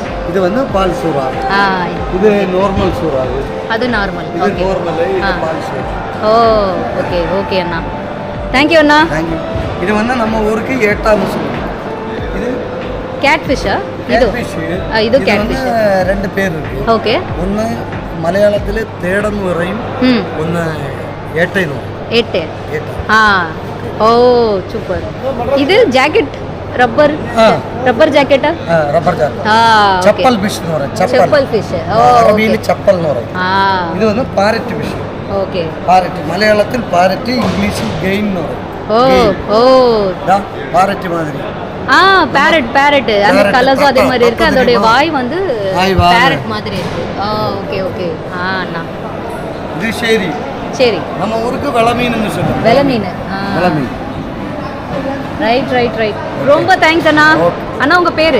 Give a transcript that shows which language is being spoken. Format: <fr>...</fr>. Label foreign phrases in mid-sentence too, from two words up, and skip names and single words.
<ta>இது வந்து பால் சூரா. இது நார்மல் சூரா. அது நார்மல். இது நார்மல். இது பால் சூரா. ஓ ஓகே ஓகே அண்ணா, தேங்க்யூ அண்ணா. தேங்க்யூ. இது வந்து நம்ம ஊருக்கு ஏட்டாம சூரா. இது கேட் ஃபிஷ்ஷா? இது இது</ta> <en>cat fish.</en> <ta>ரெண்டு பேர் இருக்கு. ஓகே.</ta> <ml>ഒന്ന് മലയാളത്തിൽ തേടെന്ന് പറയും, ഒന്ന് ഏട്ടയെന്ന് പറയും. ഏട്ട. ഓ സൂപ്പർ. ഇത് ജാക്കറ്റ്</ml> <en>rubber jacket. rubber jacket.</en> <ml>ചപ്പൽ ഫിഷ് എന്ന് പറയും. ചപ്പൽ ഫിഷ്. അറബിയിൽ ചപ്പൽ എന്ന് പറയും. ഇത് വന്ന്</ml> <en>parrot fish.</en> <ml>ഓക്കെ. പാരറ്റ് മലയാളത്തിൽ പാരറ്റ്, ഇംഗ്ലീഷിൽ ഗെയിൻ എന്ന് പറയും.</ml> <ta>ஓ</ta> <ml>പാരറ്റ് മാതിരി.</ml> <ta>பேரட் அந்த கலர்ஸும் அதே மாதிரி இருக்கு. அதோடைய வாய் வந்து பேரட் மாதிரி இருக்கு. ஓகே ஓகே. அண்ணா இது சரி சரி. நம்ம ஊருக்கு வெளமீன்னு சொல்லுவோம். வெளமீன். வெளமீன்.</ta> <en>right right right.</en> <ta>ரொம்ப தேங்க்ஸ் அண்ணா. அண்ணா உங்க பேரு?</ta>